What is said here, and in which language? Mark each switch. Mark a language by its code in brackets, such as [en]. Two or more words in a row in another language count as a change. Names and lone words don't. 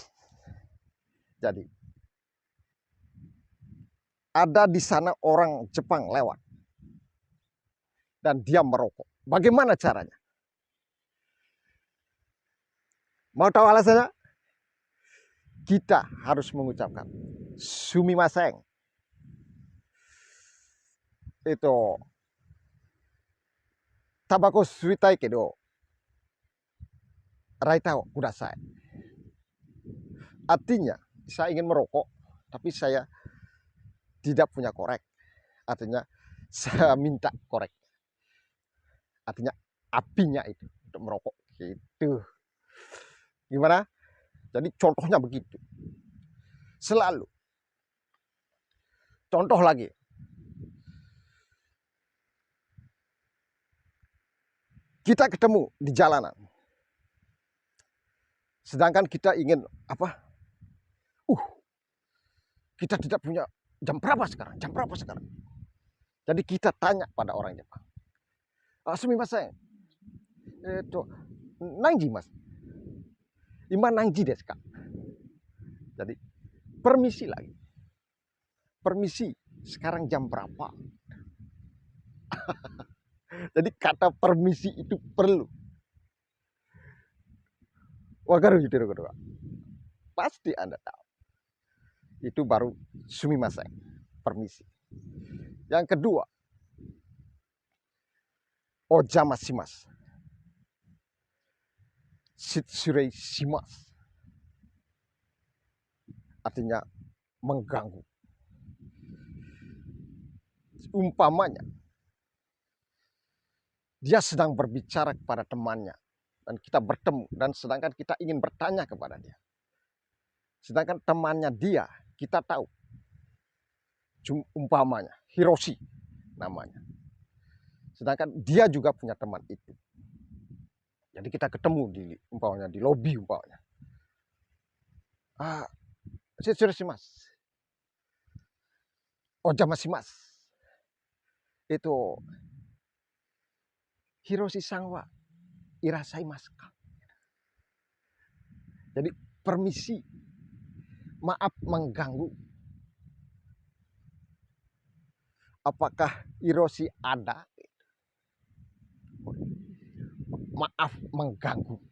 [id] Jadi ada di sana orang Jepang lewat dan dia merokok. Bagaimana caranya? Mau tahu alasannya? Kita harus mengucapkan sumimasen. [ja] Itu タバコ吸いたいけどライターをください. [id] Artinya, saya ingin merokok, tapi saya tidak punya korek. Artinya, saya minta korek. Artinya, apinya itu untuk merokok. Gitu. Gimana? Jadi, contohnya begitu. Selalu. Contoh lagi. Kita ketemu di jalanan. Sedangkan kita ingin apa? Kita tidak punya jam berapa sekarang? Jam berapa sekarang? Jadi kita tanya pada orang Jepang. [ja] すみません。何時ます. 今何時ですか? [id] Jadi permisi lagi. Permisi, sekarang jam berapa? Jadi kata permisi itu perlu. Wakaru gitu, pasti Anda tahu. Itu baru sumimasen, permisi. Yang kedua, [ja] お邪魔します. 失礼します. [id] Artinya mengganggu. Umpamanya, dia sedang berbicara kepada temannya dan kita bertemu, dan sedangkan kita ingin bertanya kepada dia. Sedangkan temannya dia, kita tahu, umpamanya Hiroshi namanya. Sedangkan dia juga punya teman itu. Jadi kita ketemu di umpamanya di lobi umpamanya. [ja] 失礼します。お邪魔します. Itu ヒロシさんはいらさいますか? [id] Jadi permisi, maaf mengganggu. Apakah Hiroshi ada? Maaf mengganggu.